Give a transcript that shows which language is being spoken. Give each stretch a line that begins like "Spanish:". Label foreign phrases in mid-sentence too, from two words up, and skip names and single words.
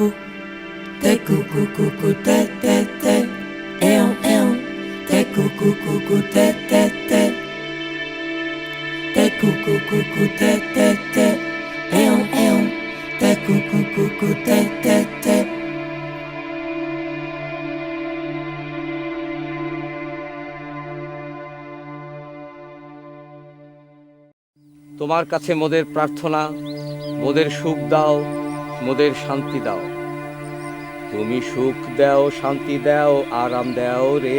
French: T'es coco, coco, t'es. Et on. T'es coco, coco, t'es. T'es coco, coco, t'es. Et on. T'es coco, coco, t'es.
Bangla: তোমার কাছে মোদের প্রার্থনা, মোদের সুখ দাও, মোদের শান্তি দাও। তুমি সুখ দাও, শান্তি দাও, আরাম দাও রে।